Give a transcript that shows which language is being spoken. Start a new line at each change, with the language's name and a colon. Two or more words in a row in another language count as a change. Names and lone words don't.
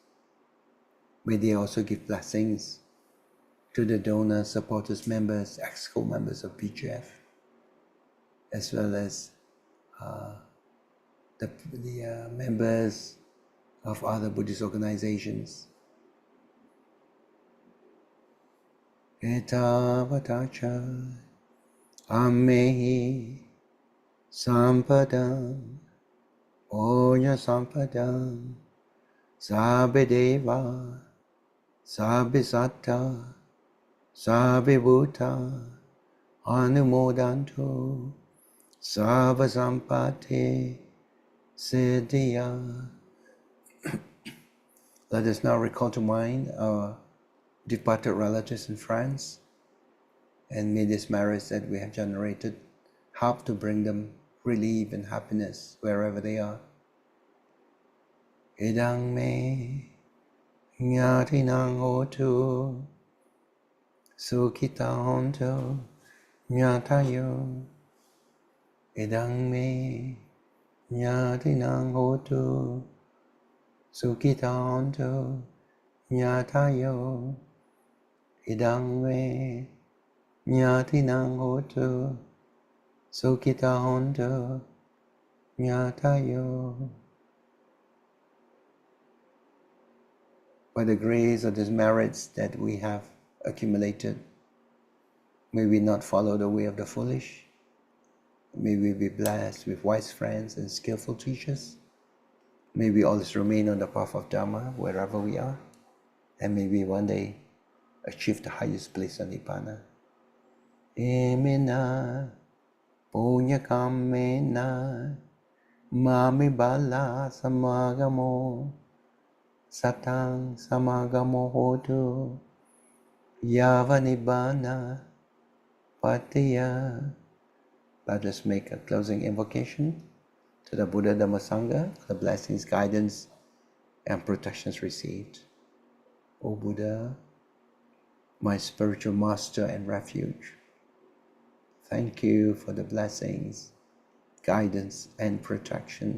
English: May they also give blessings to the donors, supporters, members, ex-co members of BGF, as well as the members of other Buddhist organizations.
Pali: Etavatacha ammehi sampadam onya sampadam sabbe deva sabbe satta sabbe bhuta anumodantu sabba sampati siddhya.
English: Let us now recall to mind our departed relatives and friends, and may this merits that we have generated help to bring them relief and happiness wherever they are.
Pali: Idang me nyatinang hotu sukhita hontu nyatayo. Idang me nyatinang hotu sukhita hontu nyatayo. Idang me nyatinang hotu sukhita hontu nyatayo.
English: By the grace of these merits that we have accumulated, may we not follow the way of the foolish. May we be blessed with wise friends and skillful teachers. May we always remain on the path of Dharma wherever we are. And may we one day achieve the highest place on Nibbana.
Pali: Emena punya kamena mami bala samagamo satang samagamo hotu yava nibbana patiya.
English: Let us make a closing invocation to the Buddha Dhamma Sangha, the blessings, guidance, and protections received. O Buddha, my spiritual master and refuge, thank you for the blessings, guidance, and protection.